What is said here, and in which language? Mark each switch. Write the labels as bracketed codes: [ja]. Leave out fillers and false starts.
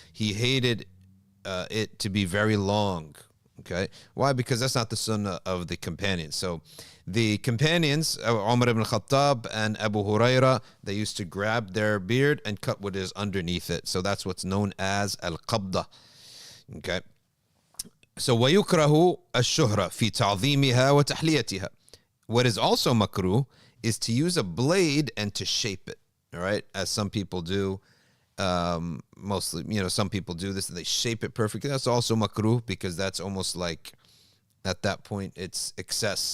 [en] He hated it to be very long. Okay, why? Because that's not the sunnah of the companions. So the companions, Umar ibn Khattab and Abu Huraira, they used to grab their beard and cut what is underneath it. So that's what's known as al-qabda. Okay, so [ar] وَيُكْرَهُ الشُّهْرَ فِي تَعْظِيمِهَا وَتَحْلِيَتِهَا. [en] What is also makruh is to use a blade and to shape it. All right, as some people do. Mostly, some people do this and they shape it perfectly. That's also makruh, because that's almost like, at that point, it's excess.